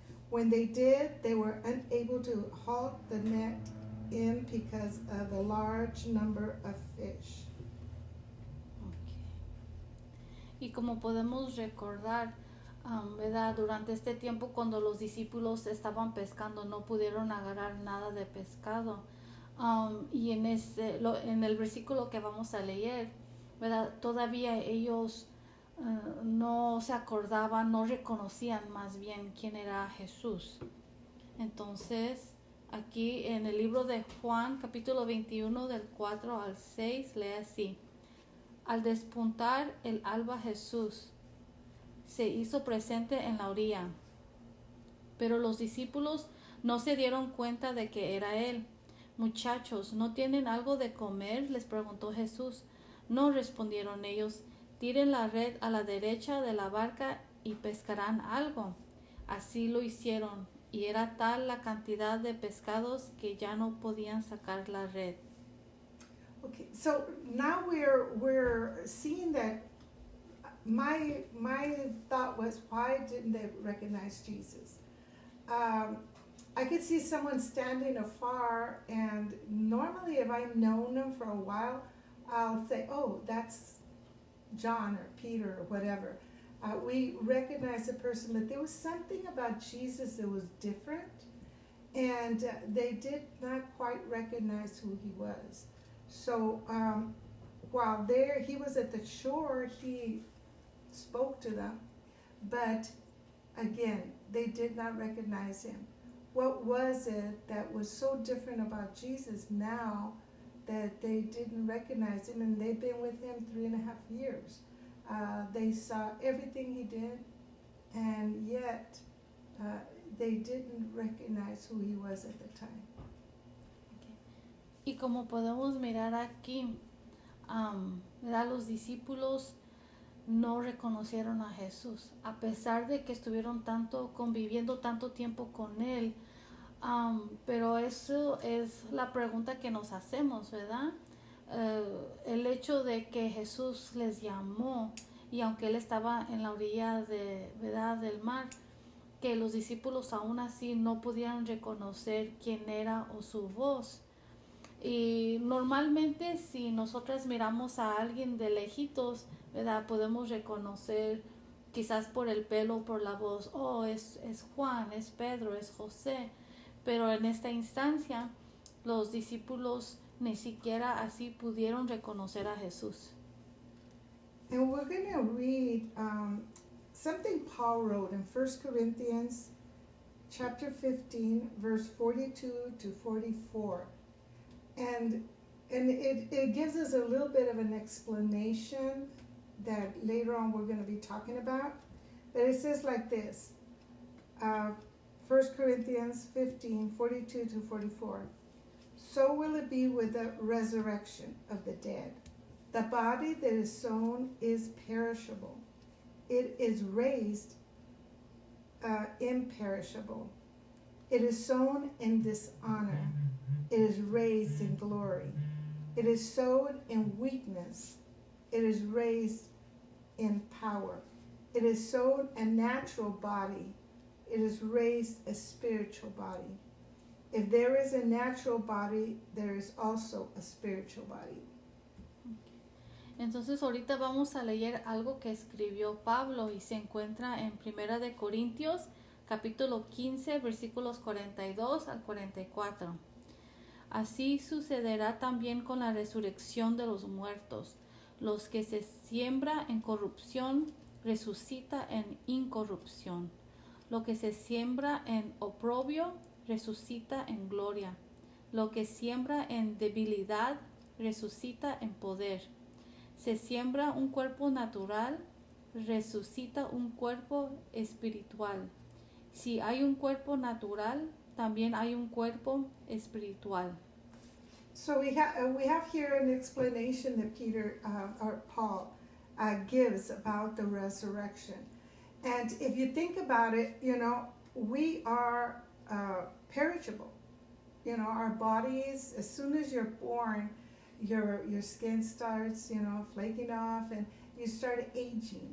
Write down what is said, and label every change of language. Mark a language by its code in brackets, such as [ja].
[en] When they did, they were unable to haul the net in because of the large number of fish. Okay. [es] Y como podemos recordar, ¿verdad? Durante este tiempo cuando los discípulos estaban pescando no pudieron agarrar nada de pescado. Y en el versículo que vamos a leer, ¿verdad? Todavía ellos no se acordaban, no reconocían más bien quién era Jesús. Entonces, aquí en el libro de Juan, capítulo 21, del 4 al 6, lee así. Al despuntar el alba, Jesús se hizo presente en la orilla, pero los discípulos no se dieron cuenta de que era él. «Muchachos, ¿no tienen algo de comer?», les preguntó Jesús. «No», respondieron ellos. «Tiren la red a la derecha de la barca y pescarán algo». Así lo hicieron, y era tal la cantidad de pescados que ya no podían sacar la red. [en] Okay, so now we're seeing that my thought was, why didn't they recognize Jesus? I could see someone standing afar, and normally if I've known them for a while, I'll say, "Oh, that's John or Peter or whatever." We recognize the person, but there was something about Jesus that was different, and they did not quite recognize who he was. So while he was at the shore, he spoke to them, but again, they did not recognize him. What was it that was so different about Jesus now that they didn't recognize him? And they've been with him 3.5 years. They saw everything he did, and yet they didn't recognize who he was at the time. Okay. [es] Y como podemos mirar aquí, los discípulos no reconocieron a Jesús, a pesar de que estuvieron conviviendo tanto tiempo con él. Pero eso es la pregunta que nos hacemos, ¿verdad? El hecho de que Jesús les llamó, y aunque él estaba en la orilla del mar, que los discípulos aún así no podían reconocer quién era o su voz. Y normalmente si nosotras miramos a alguien de lejitos, ¿verdad? Podemos reconocer quizás por el pelo, por la voz, oh, es Juan, es Pedro, es José. Pero en esta instancia, los discípulos ni siquiera así pudieron reconocer a Jesús. [en] And we're going to read something Paul wrote in 1 Corinthians chapter 15, verse 42 to 44. And it gives us a little bit of an explanation that later on we're going to be talking about. But it says like this, 1 Corinthians 15, 42 to 44. So will it be with the resurrection of the dead. The body that is sown is perishable. It is raised imperishable. It is sown in dishonor. It is raised in glory. It is sown in weakness. It is raised in power. It is sown a natural body. It is raised a spiritual body. If there is a natural body, there is also a spiritual body. [es] Entonces ahorita vamos a leer algo que escribió Pablo y se encuentra en 1 de Corintios, capítulo 15, versículos 42 al 44. Así sucederá también con la resurrección de los muertos. Los que se siembra en corrupción, resucita en incorrupción. Lo que se siembra en oprobio, resucita en gloria. Lo que siembra en debilidad, resucita en poder. Se siembra un cuerpo natural, resucita un cuerpo espiritual. Si hay un cuerpo natural, también hay un cuerpo espiritual. [en] So we have here an explanation that Peter or Paul gives about the resurrection. And if you think about it, you know, we are perishable. You know, our bodies, as soon as you're born, your skin starts, you know, flaking off and you start aging.